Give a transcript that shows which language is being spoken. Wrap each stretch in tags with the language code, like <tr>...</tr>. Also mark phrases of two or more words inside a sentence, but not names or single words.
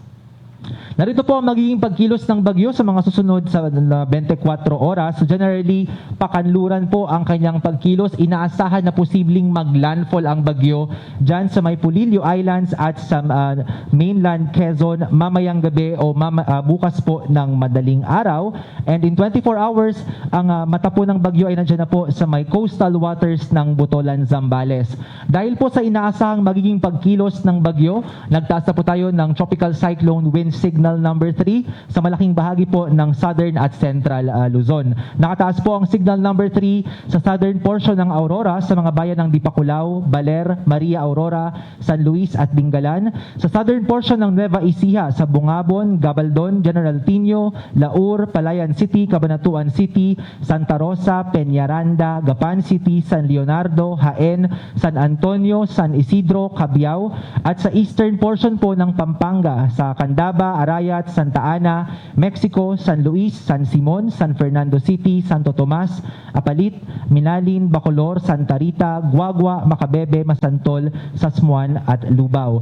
<tl>Narito po ang magiging pagkilos ng bagyo sa mga susunod sa 24 oras.</tl> <en>So generally,</en> <tl>pakanluran po ang kanyang pagkilos. Inaasahan na posibleng maglandfall ang bagyo dyan sa may Pulilio Islands at sa mainland Quezon mamayang gabi o bukas po ng madaling araw.</tl> <en>And in 24 hours,</en> <tl>ang mata po ng bagyo ay nandiyan na po sa may</tl> <en>coastal waters</en> <tl>ng Butolan, Zambales. Dahil po sa inaasahang magiging pagkilos ng bagyo, nagtaas na po tayo ng</tl> <en>tropical cyclone wind signal number 3</en> <tl>sa malaking bahagi po ng southern at central Luzon. Nakataas po ang</tl> <en>signal number 3</en> <tl>sa</tl> <en>southern portion</en> <tl>ng Aurora sa mga bayan ng Dipaculao, Baler, Maria Aurora, San Luis at Dingalan. Sa</tl> <en>southern portion</en> <tl>ng Nueva Ecija sa Bungabon, Gabaldon, General Tino, Laur, Palayan City, Cabanatuan City, Santa Rosa, Peñaranda, Gapan City, San Leonardo, Jaen, San Antonio, San Isidro, Cabiao at sa</tl> <en>eastern portion</en> <tl>po ng Pampanga sa Candaba, Candaba, Arayat, Santa Ana, Mexico, San Luis, San Simon, San Fernando City, Santo Tomas, Apalit, Minalin, Bacolor, Santa Rita, Guagua, Macabebe, Masantol, Sasmuan at Lubao.</tl>